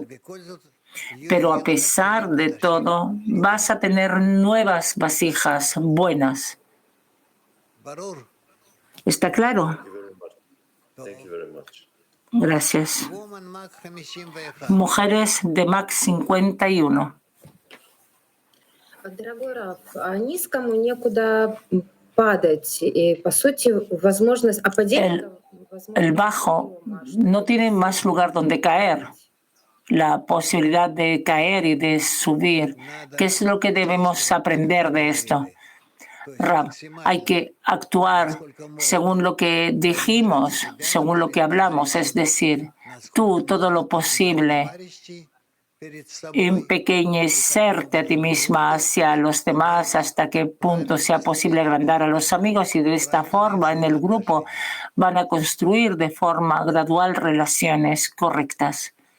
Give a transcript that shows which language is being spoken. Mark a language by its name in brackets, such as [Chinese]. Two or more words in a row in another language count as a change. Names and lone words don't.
[Spanish] Pero a pesar de todo, vas a tener nuevas vasijas buenas. ¿Está claro? Gracias. Mujeres de Mac 51. [Russian] Дорогой Раф, низкому некуда падать. И, по сути, возможность падения... [Spanish] El bajo no tiene más lugar donde caer. La posibilidad de caer y de subir. ¿Qué es lo que debemos aprender de esto? Rav, hay que actuar según lo que dijimos, según lo que hablamos, es decir, tú todo lo posible, empequeñecerte a ti misma hacia los demás hasta qué punto sea posible agrandar a los amigos y de esta forma en el grupo van a construir de forma gradual relaciones correctas.